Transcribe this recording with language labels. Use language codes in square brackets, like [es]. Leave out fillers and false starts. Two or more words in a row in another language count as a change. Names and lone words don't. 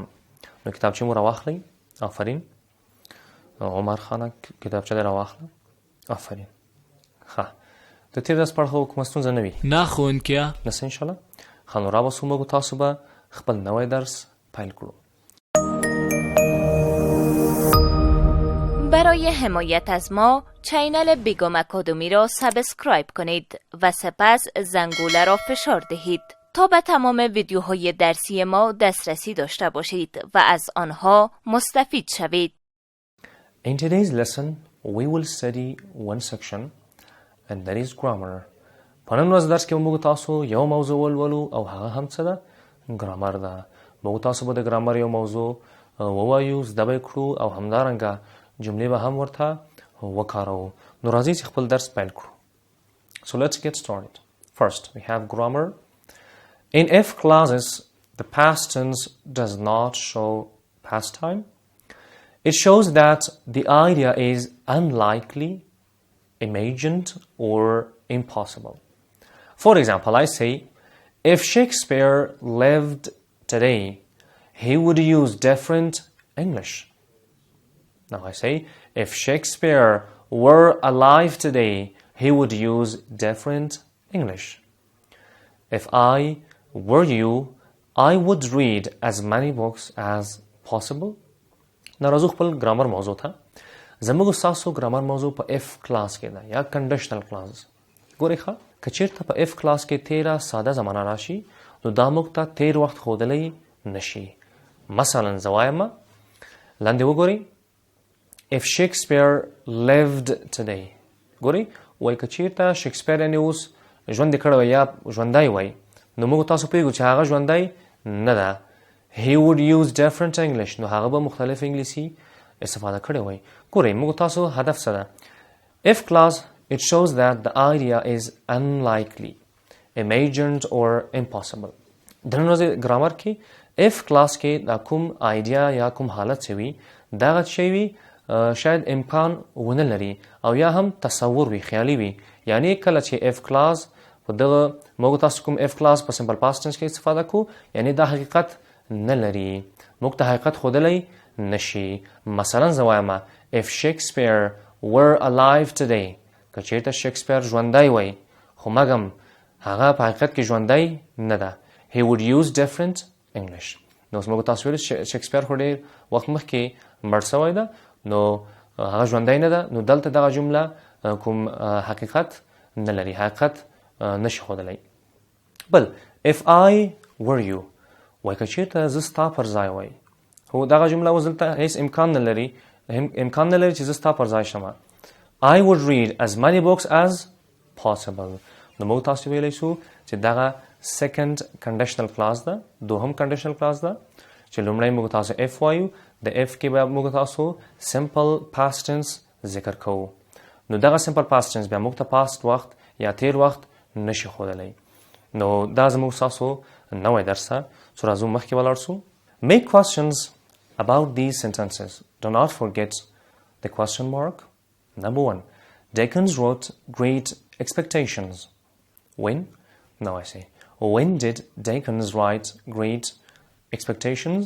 [ps] نو کتابچې مو راواخلئ. آفرین. عمر خانه کتابچه دې راواخله. آفرین. ښه، د تیر درس په اړه کومه ستونزه نه وي؟ نه ښوونکیه. نشته انشاءالله. ښه، نو راباسو موږ تاسو به خپل نوی درس پیل کړو. [fa] برای حمایت از ما چینل بیگم اکادمی را سابسکرایب کنید و سپس زنگوله را فشار دهید تا به تمام ویدیوهای درسی ما دسترسی داشته باشید و از آنها مستفید شوید. [en] In today's lesson, we will study one section and that is grammar. [ps] په نن ورځ درس کې موږ تاسو یو موضوع ولولو او هغه هم څه ده؟ ګرامر ده. موږ تاسو به د ګرامر یو موضوع ووایو، زده به یې کړو او همدارنګه جملې به هم ورته وکاروو. نو راځئ چې خپل درس پیل کړو. [en] So let's get started. First, we have grammar. In if clauses, the past tense does not show past time. It shows that the idea is unlikely, imagined, or impossible. For example, I say, if Shakespeare lived today, he would use different English. Now I say, if Shakespeare were alive today, he would use different English. If I were you, I would read as many books as possible. [ps] نو راځو خپل ګرامر موضوع ته. زموږ ستاسو ګرامر موضوع په [en] if clause [ps] کې ده یا [en] conditional clause. [ps] ګورئ ښه، که چېرته په [en] if clause [ps] کې تیره ساده زمانه راشي، نو دا موږ ته تیر وخت ښودلی نشي. مثلا زه وایمه، لاندې وګورئ، [en] if Shakespeare lived today. [ps] ګورئ، وایي که چېرته شکسپیر یعنې اوس ژوند یې کړی وی یا ژوندی وی، نو موږ تاسو پوهېږو چې هغه ژوندی نه ده. [en] He would use different English. [ps] نو هغه به مختلف انګلیسي استفاده کړی وی. ګورئ، موږ تاسو هدف څه ده؟ [en] if clause, it shows that the idea is unlikely, imagined or impossible. [ps] د نن ورځې ګرامر کې [en] if clause [ps] کې دا کوم idea یا کوم حالت چې وي، دغه شی وي شاید امکان ونه لري او یا هم تصور وي، خیالي وي. یعنی کله چې [en] if clause [ps] په دغه موږ تاسو کوم [en] if clause [ps] په [en] simple past tense [ps] کې استفاده کوو، یعنی دا حقیقت نه لري، موږ ته حقیقت ښودلی نشي. مثلا زه وایمه [en] if Shakespeare were alive today. [ps] که چېرته شکسپیر ژوندی وی، خو مګم هغه په حقیقت کې ژوندی نه ده. [en] He would use different English. [ps] نو موږ تاسو ویل شکسپیر خو ډېر وخت مخکې مړ شوی ده نو هغه ژوندی نه ده نو دلته دغه جمله کوم حقیقت نه لري حقیقت نشي ښودلی. بل [en] if I were you [ps] وایي که چېرته زه ستا پر ځای وای خو دغه جمله اوس دلته هېڅ امکان نه لري چې زه ستا پر ځای شمه. [en] I would read as many books as possible. [ps] نو موږ تاسو ویلی شو چې دغه [en] second conditional clause [ps] ده دوهم [en] conditional clause [ps] ده چې لومړی موږ تاسو if وایو د if کې به موږ تاسو [en] simple past tense [ps] ذکر کوو نو دغه [en] simple past tense [ps] بیا موږ ته past وخت یا تیر وخت نشي ښودلی نو دا زموږ تاسو نوی درس ده څو راځو مخکې ولاړ سو. [en] Make questions about these sentences. Do not forget the question mark. Number 1. Dickens wrote Great Expectations. When? No, I say. When did Dickens write Great Expectations?